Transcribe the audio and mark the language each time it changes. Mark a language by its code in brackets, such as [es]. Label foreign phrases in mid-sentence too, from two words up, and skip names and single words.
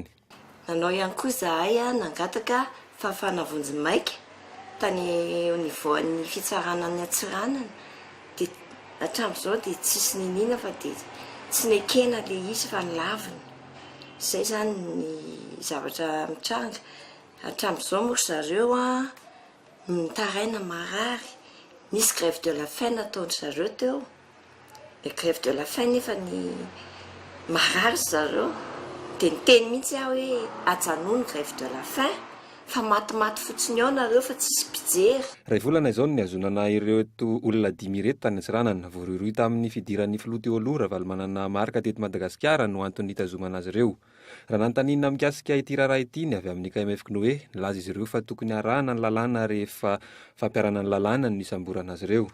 [mg] Nanao ihany koa zahay nangataka fahafanavonjy maika tany nivoan'ny fitsarana ny atsiranana dia hatramin'izao dia tsisy ninina fa dia tsy nekena le izy fa nilaviny. Izay zany ny zavatra mitranga. Hatramin'izao moa zareo mitaraina marary. Nisy [fr] grève de la faim [mg] nataony zareo teo. [fr] Le grève de la faim [mg] nefa ny marary zareo. Dia niteny mihitsy aho hoe ajanono [fr] grève de la faim [mg] fa matimaty fotsiny ao nareo fa tsisy mpijery. Ray volana izao ny azonana ireto olona 5 ireto tany Antsiranana voarohirohy tamin'ny fidiran'ny filoha teo aloha Ravalomanana marika teto Madagasikara no antony hitazomana azy ireo. Raha nanontaniana mikasika ity raharaha ity ny avy amin'ny KMF Kolo nilaza izy ireo fa tokony arahana ny lalàna rehefa fampiarana ny lalàna ny isamborana azy ireo.